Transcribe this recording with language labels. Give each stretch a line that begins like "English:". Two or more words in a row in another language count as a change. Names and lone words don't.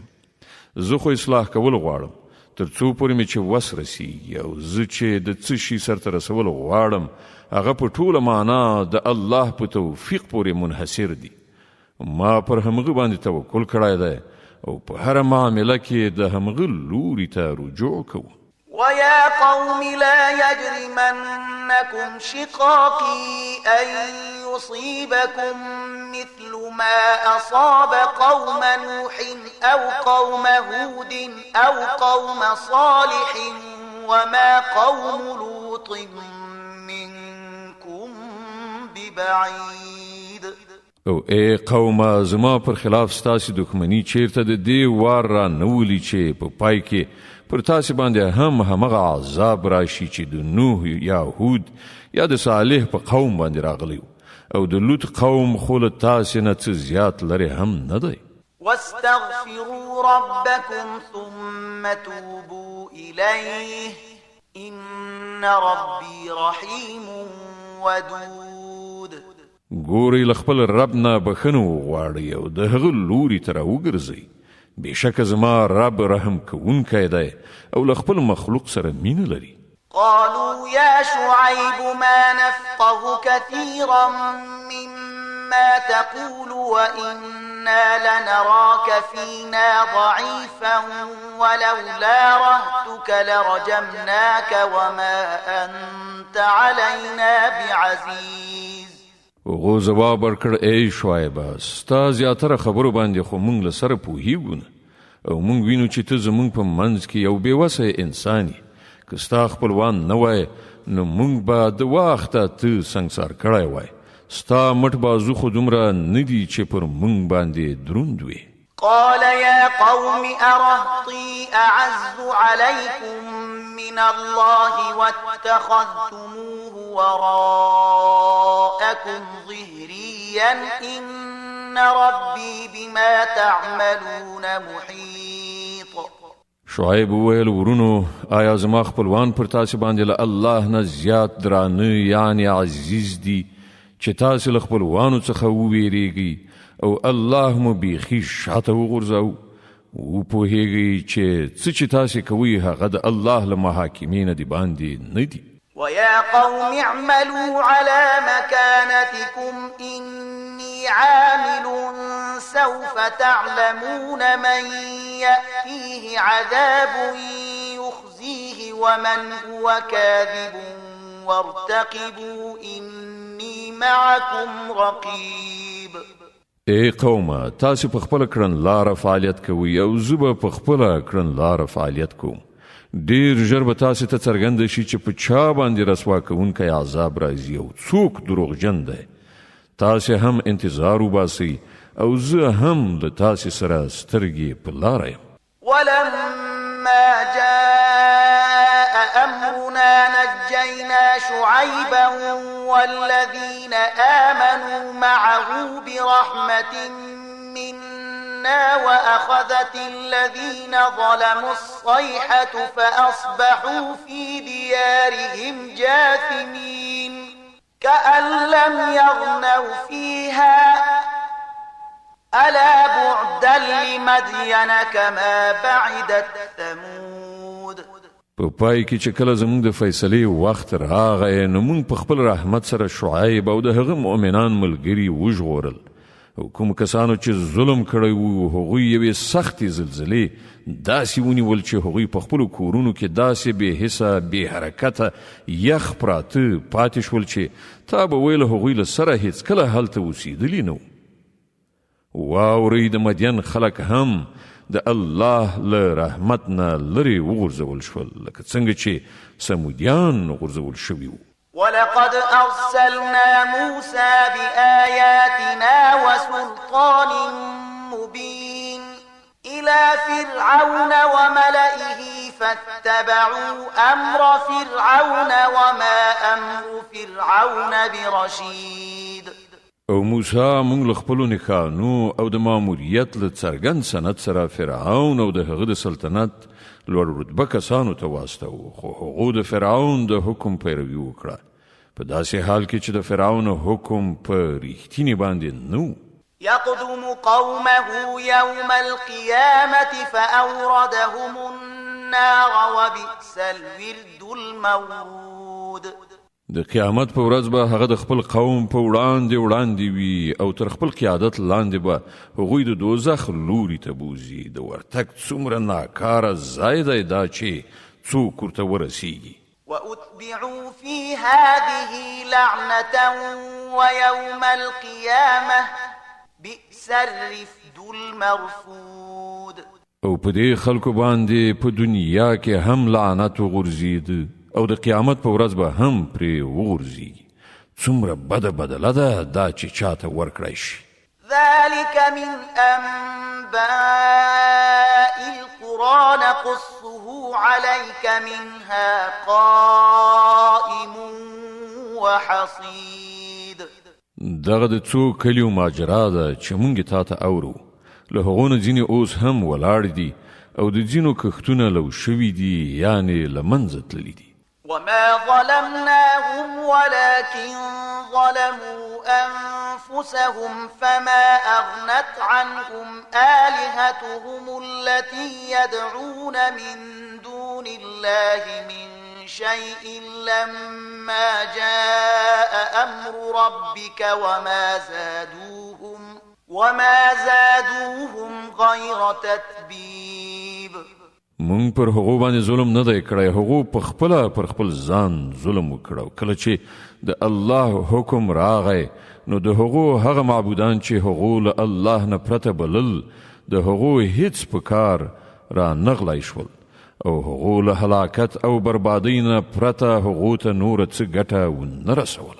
Pashto: زه خو اصلاح کول غواړم تر څو پورې مې چې وس رسیږي او زه چې د څه شي سرته رسول غواړم هغه په ټوله معنا د الله په توفیق پورې منحصر دي. ما پر همغه باندې توکل کړی دی او په هره معامله کې د همغه لوري ته رجوع کوم.
Arabic: ويا قوم لا يجرمنكم شقاقي أن يصيبكم مثل ما أصاب قوم نوح أو قوم هود أو قوم صالح وما قوم لوط منكم ببعيد.
Pashto: او ای قومه زما پر خلاف ستاسې دښمني چیرته د دې وار را نولي چې په پای کې پر تاسې باندې هم همغه عذاب راشي چې د نوح یا هود یا د صالح په قوم باندې راغلی او د لوط قوم خو له تاسې نه څه زیات لرې هم نه دی.
Arabic: واستغفروا ربكم ثم توبوا إليه إن ربي رحيم ودود.
Pashto: ګورئ له خپل رب نه بخښنه وغواړئ او د هغه لوري ته راوګرځئ. بېشکه زما رب رحم کوونکی دی او له خپل مخلوق سره مینه لري.
Arabic: قالوا يا شعيب ما نفقه كثيرا مما تقول وإنا لنراك فينا ضعيفا ولولا رهتك لرجمناك وما أنت علينا بعزيز.
Pashto: هغو ځواب ورکړ ای شعیبه ستا زیاتره خبرو باندې خو موږ له سره پوهیږو نه او موږ وینو چې ته زموږ په منځ کې یو بېوسه انسان یې. که ستا خپلوان نه وای نو موږ به د وخته ته سنګسار کړی وای. ستا مټ بازو خو دومره نه دي چې پر موږ باندې دروند وي.
Arabic: قال يا قوم أرهطي أعز عليكم من الله واتخذتموه وراءكم ظهريا إن ربي بما تعملون محيط.
Pashto: شعیب وویل ورونو آیا زما خپلوان پر تاسې باندې له الله نه زیات درانه یعنی عزیز دي چې تاسې له خپلوانو څخه وویریږئ او الله مو بیخي شاته وغورځاو. وپوهیږئ چې څه چې تاسې کوئ هغه د الله له محاکمې نه د باندې نه دي.
Arabic: ويا قوم اعملوا على مكانتكم إني عامل سوف تعلمون من يأتيه عذاب يخزيه ومن هو كاذب وارتقبوا إني معكم رقيب.
Pashto: ای قومه تاسې په خپله کړنلاره فعالیت کوئ او زه به په خپله کړنلاره فعالیت کوم. ډیر ژر به تاسې ته څرګنده شي چې په چا باندې رسوا کوونکی عذاب راځي او څوک دروغجن دی. تاسې هم انتظار وباسئ او زه هم له تاسې سره سترګې په لاره یم.
Arabic: ولما جاء أمرنا نجينا شعيبا والذين آمنوا معه برحمة منا وأخذت الذين ظلموا الصيحة فأصبحوا في ديارهم جاثمين كأن لم يغنوا فيها ألا بعدا لمدين كما بعدت ثمود.
Pashto: په پای کې چې کله زموږ د فیصلې وخت راغی نو موږ په خپل رحمت سره شعیب او د هغه مؤمنان ملګري وژغورل. او کوم کسانو چې ظلم کړی وو هغوی یوې سختې زلزلې داسې ونیول چې هغوی په خپلو کورونو کې داسې بې حسه بې حرکته یخ پراته پاتې شول چې تا به ویل هغوی له سره هیڅکله هلته اوسېدلي نه وو. واورئ د مدین خلک هم د الله له رحمت نه لرې وغورځول شول لکه څنګه چې سمودیان غورځول شوي وو.
Arabic: ولقد أرسلنا موسى بآياتنا وسلطان مبين إلى فرعون وملئه فاتبعوا أمر فرعون وما أمر فرعون برشيد.
Pashto: او موسی موږ له خپلو نښانو او د ماموریت له څرګند سند سره فرعون او د هغه د سلطنت لوړ رتبه کسانو ته واستوه خو هغو د فرعون د حکم پیروي وکړه په داسې حال کې چې د فرعون حکم په ریښتینې باندې نه
Arabic: يقدم قومه يوم القيامة فأوردهم النار وبئس الورد المورود.
Pashto: د قیامت په ورځ به هغه د خپل قوم په وړاندې وي او تر خپل قیادت لاندې به هغوی د دوزخ لوري ته بوزي. د ورتګ څومره ناکاره ځای دی دا چې څوک ورته ورسیږي.
Arabic: وأتبعوا في هذه لعنة ويوم القيامة بئس الرفد المرفود.
Pashto: او په دې خلکو باندې په دنیا کې هم لعنت وغورځید او د قیامت په ورځ به هم پرې وغورځي. څومره بده بدله ده دا چې چاته ورکړی شي.
Arabic: ذلك من أنباء القرى نقصه عليك منها قائم وحصيد.
Pashto: دغه د څو کلیو ماجرا ده چې مونږ تا ته اورو. له هغو نه ځینې اوس هم ولاړ دي او د ځینو کښتونه لو شوي دي یعنې له منځه تللي دي.
Arabic: وما ظلمناهم ولكن ظلموا أنفسهم فما أغنت عنهم آلهتهم التي يدعون من دون الله من شيء لما جاء أمر ربك وما زادوهم غير تتبيب.
Pashto: مونږ پر هغو باندې ظلم نه دی کړی. هغو په خپله پر خپل ځان ظلم وکړو. کله چې د الله حکم راغی نو د هغو هغه معبودان چې هغو له الله نه پرته بلل د هغو هیڅ په کار را نغلی شول او هغو له هلاکت او بربادۍ نه پرته هغو ته نوره څه ګټه ونه رسوله.